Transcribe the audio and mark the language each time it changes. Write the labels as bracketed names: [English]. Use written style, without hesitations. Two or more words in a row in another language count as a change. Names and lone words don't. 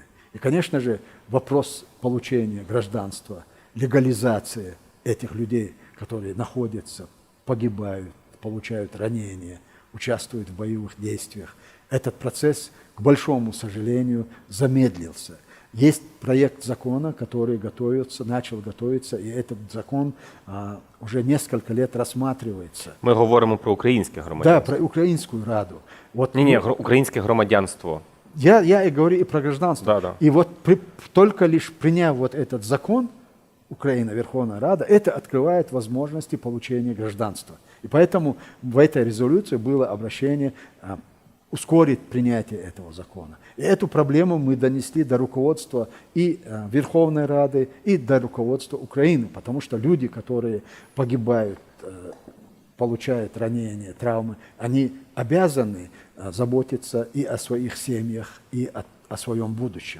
[Russian] И, конечно же, вопрос получения гражданства, легализация этих людей, которые находятся, погибают, получают ранения, участвуют в боевых действиях, этот процесс, к большому сожалению, замедлился. Есть проект закона, который начал готовиться, и этот закон уже несколько лет рассматривается. [Ukrainian] Ми говоримо про українське громадянство. [Russian] Да, про Украинскую Раду. Вот, [Ukrainian] Ні, українське громадянство. [Russian] Я и говорю и про гражданство. Да, да. И вот только лишь приняв вот этот закон, Украина, Верховная Рада, это открывает возможности получения гражданства. И поэтому в этой резолюции было обращение ускорить принятие этого закона. И эту проблему мы донесли до руководства и Верховной Рады, и до руководства Украины, потому что люди, которые погибают, получают ранения, травмы, они обязаны заботиться и о своих семьях, и о своем будущем.